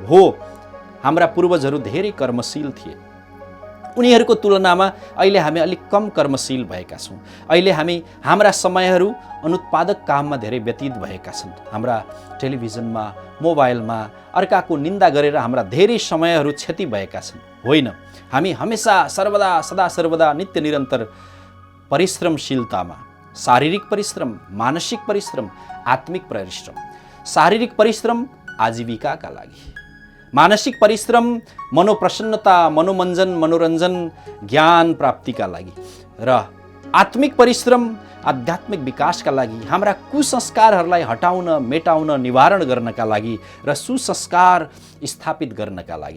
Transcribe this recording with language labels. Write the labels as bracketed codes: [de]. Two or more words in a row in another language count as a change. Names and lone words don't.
[ne] हो, हाम्रा पूर्वजहरू धेरै कर्मशील थिए। उनीहरूको तुलनामा अहिले हामी अलिक कम कर्मशील भएका छौँ। अहिले हाम्रा समयहरू अनुत्पादक काममा धेरै व्यतीत भएका छन्। हाम्रा टेलिभिजनमा, मोबाइलमा अर्काको निन्दा गरेर हाम्रा धेरै समयहरू क्षति भएका छन्। होइन, हामी हमेसा सर्वदा सदा सर्वदा नित्य निरन्तर परिश्रमशीलतामा, शारीरिक परिश्रम, मानसिक परिश्रम, आत्मिक परिश्रम, शारीरिक परिश्रम आजीविकाका लागि, मानसिक परिश्रम मनोप्रसन्नता, मनोमञ्जन, मनोरञ्जन, ज्ञान प्राप्तिका लागि र आत्मिक परिश्रम आध्यात्मिक विकासका लागि, हाम्रा कुसंस्कारहरूलाई हटाउन, मेटाउन, निवारण गर्नका लागि र सुसंस्कार स्थापित गर्नका लागि।